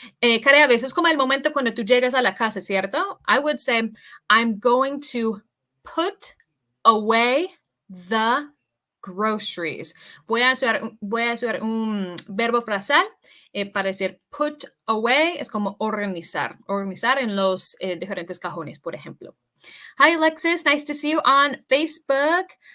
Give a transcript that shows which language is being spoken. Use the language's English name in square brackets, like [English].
[Spanish] Karea, eso es como el momento cuando tú llegas a la casa, ¿cierto? [English] I would say, I'm going to put away the groceries. [Spanish] Voy a usar un verbo frasal para decir put away, es como organizar en los diferentes cajones, por ejemplo. [English] Hi, Alexis. Nice to see you on Facebook.